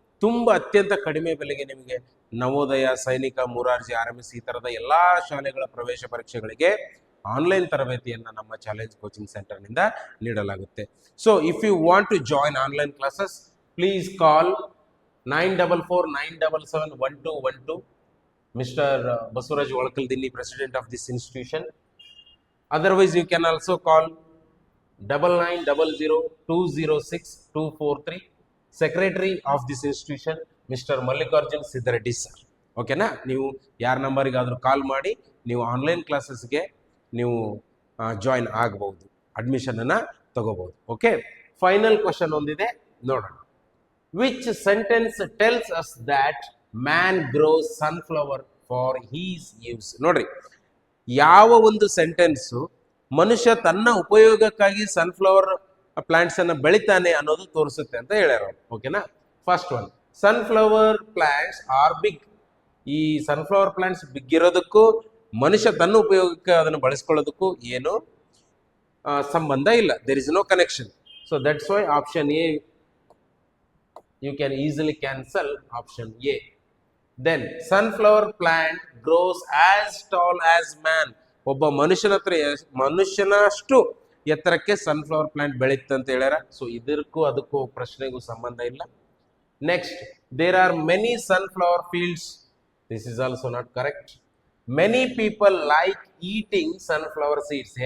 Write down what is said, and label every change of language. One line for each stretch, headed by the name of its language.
Kannada: ತುಂಬಾ ಅತ್ಯಂತ ಕಡಿಮೆ ಬೆಲೆಗೆ ನಿಮಗೆ ನವೋದಯ, ಸೈನಿಕ, ಮುರಾರ್ಜಿ, RMS ಈ ತರದ ಎಲ್ಲಾ ಶಾಲೆಗಳ ಪ್ರವೇಶ ಪರೀಕ್ಷೆಗಳಿಗೆ ಆನ್ಲೈನ್ ತರಬೇತಿಯನ್ನು ನಮ್ಮ ಚಾಲೆಂಜ್ ಕೋಚಿಂಗ್ ಸೆಂಟರ್ನಿಂದ ನೀಡಲಾಗುತ್ತೆ.
English: So if you want to join online classes, please call 9449771212. Mr. Basuraj Olkaldini, President of this institution. Otherwise, you can also call 9900206243. Secretary of this institution, Mr. Mallikarjun Siddhareddy sir. ಓಕೆನಾ?
Kannada: ನೀವು ಯಾರ ನಂಬರಿಗಾದರೂ ಕಾಲ್ ಮಾಡಿ ನೀವು online ಕ್ಲಾಸಸ್ಗೆ ನೀವು join ಆಗಬಹುದು, ಅಡ್ಮಿಷನನ್ನು ತಗೋಬಹುದು.
English: okay, final question
Kannada: ಒಂದಿದೆ ನೋಡೋಣ.
English: Which sentence tells us that man grows sunflower for his use?
Kannada: ನೋಡ್ರಿ, ಯಾವ ಒಂದು ಸೆಂಟೆನ್ಸು ಮನುಷ್ಯ ತನ್ನ ಉಪಯೋಗಕ್ಕಾಗಿ ಸನ್ಫ್ಲವರ್ ಪ್ಲಾಂಟ್ಸ್ ಅನ್ನು ಬೆಳಿತಾನೆ ಅನ್ನೋದು ತೋರಿಸುತ್ತೆ ಅಂತ ಹೇಳ್ಯಾರ. ಓಕೆನಾ?
English: First one, sunflower plants are big.
Kannada: ಈ ಸನ್ಫ್ಲವರ್ ಪ್ಲಾಂಟ್ಸ್ ಬಿಗ್ ಇರೋದಕ್ಕೂ ಮನುಷ್ಯ ತನ್ನ ಉಪಯೋಗಕ್ಕೆ ಅದನ್ನು ಬಳಸ್ಕೊಳ್ಳೋದಕ್ಕೂ ಏನು ಸಂಬಂಧ ಇಲ್ಲ.
English: There is no connection. So that's why option A you can easily cancel option A. Then sunflower plant grows as tall as man.
Kannada: ಒಬ್ಬ ಮನುಷ್ಯನಷ್ಟು ಎತ್ತರಕ್ಕೆ ಸನ್ಫ್ಲವರ್ ಪ್ಲಾಂಟ್ ಬೆಳೀತಂತ ಅಂತ ಹೇಳ್ಯಾರ. ಸೊ ಇದಕ್ಕೂ ಅದಕ್ಕೂ ಪ್ರಶ್ನೆಗೂ ಸಂಬಂಧ ಇಲ್ಲ.
English: Next, there are many sunflower fields. This is also not correct. Many people like eating sunflower seeds.